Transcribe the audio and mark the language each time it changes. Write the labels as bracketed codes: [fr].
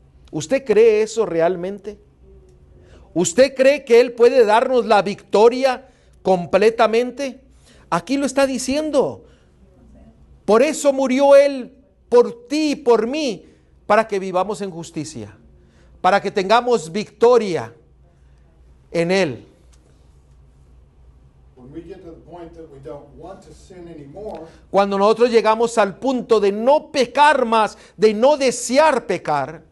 [es] ¿Usted cree eso realmente? ¿Usted cree que Él puede darnos la victoria completamente? Aquí lo está diciendo. Por eso murió Él por ti y por mí, para que vivamos en justicia, para que tengamos victoria en Él. [en] When we get to the point that we don't want to sin anymore, [es] Cuando nosotros llegamos al punto de no pecar más, de no desear pecar,